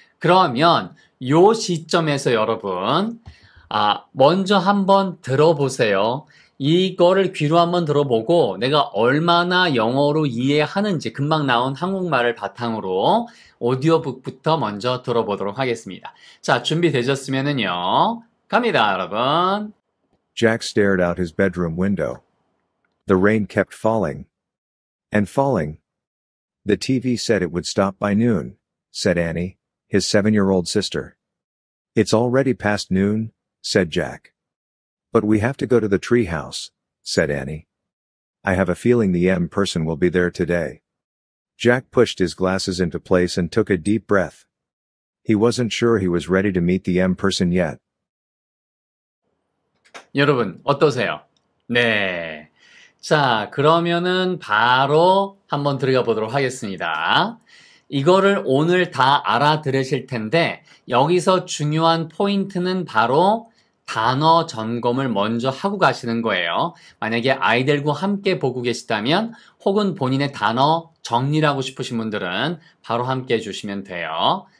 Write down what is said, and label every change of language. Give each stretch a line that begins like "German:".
Korean: 그러면 요 시점에서 여러분 먼저 한번 들어보세요. 이거를 귀로 한번 들어보고 내가 얼마나 영어로 이해하는지 금방 나온 한국말을 바탕으로 오디오북부터 먼저 들어보도록 하겠습니다. 자, 준비되셨으면은요. 갑니다, 여러분.
English: Jack stared out his bedroom window. The rain kept falling. And falling. The TV said it would stop by noon, said Annie, his 7-year-old sister. It's already past noon, said Jack. But we have to go to the tree house, said Annie. I have a feeling the M person will be there today. Jack pushed his glasses into place and took a deep breath. He wasn't sure he was ready to meet the M person yet.
Korean: 여러분, 어떠세요? 네. 자, 그러면은 바로 한번 들어가 보도록 하겠습니다. 이거를 오늘 다 알아들으실 텐데 여기서 중요한 포인트는 바로 단어 점검을 먼저 하고 가시는 거예요. 만약에 아이들과 함께 보고 계시다면 혹은 본인의 단어 정리를 하고 싶으신 분들은 바로 함께 해주시면 돼요.